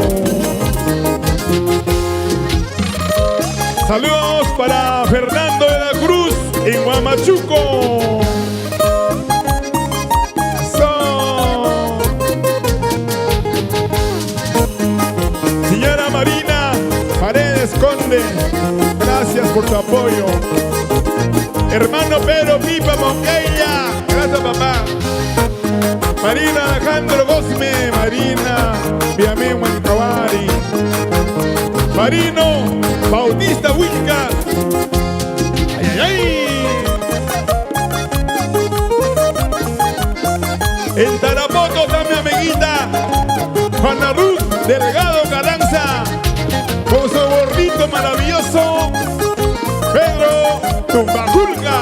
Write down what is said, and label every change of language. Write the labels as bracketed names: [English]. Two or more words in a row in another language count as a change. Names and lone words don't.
[Spanish] Saludos para Fernando de la Cruz en Huamachuco. Señora Marina Paredes Conde, gracias por tu apoyo. Hermano Pedro Pipa Monqueya, gracias papá. Marina Alejandro Gosme, Marina Viamé Huancavari, Marino Bautista Huilca. ¡Ay, ay, ay! En Tarapoto está mi amiguita Juana Ruth Delgado Carranza, con su gordito maravilloso Pedro Tumbajulca.